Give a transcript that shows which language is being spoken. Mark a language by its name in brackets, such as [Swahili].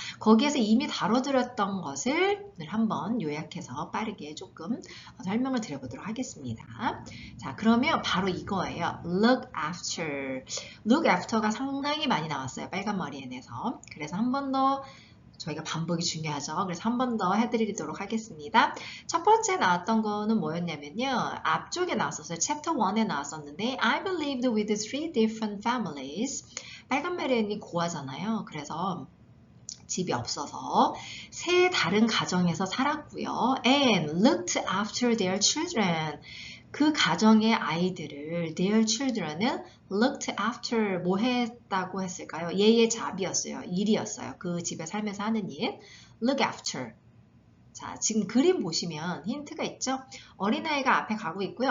[Korean] 거기에서 이미 다뤄드렸던 것을 오늘 한번 요약해서 빠르게 조금 설명을 드려보도록 하겠습니다. 자, 그러면 바로 이거예요. [English] Look after. [Korean] Look after가 상당히 많이 나왔어요. 빨간 머리엔에서. 그래서 한 번 더 저희가 반복이 중요하죠. 그래서 한 번 더 해드리도록 하겠습니다. 첫 번째 나왔던 거는 뭐였냐면요. 앞쪽에 나왔었어요. 챕터 1에 나왔었는데 [English] I believed with three different families. [Korean] 빨간 머리엔이 고아잖아요. 그래서 집이 없어서 세 다른 가정에서 살았고요. [English] And looked after their children. [Korean] 그 가정의 아이들을 [English] their children [Korean] 은 [English] looked after [Korean] 뭐 했다고 했을까요? 얘의 잡이었어요. 일이었어요. 그 집에 살면서 하는 일. [English] look after. [Korean] 자, 지금 그림 보시면 힌트가 있죠? 어린아이가 앞에 가고 있고요.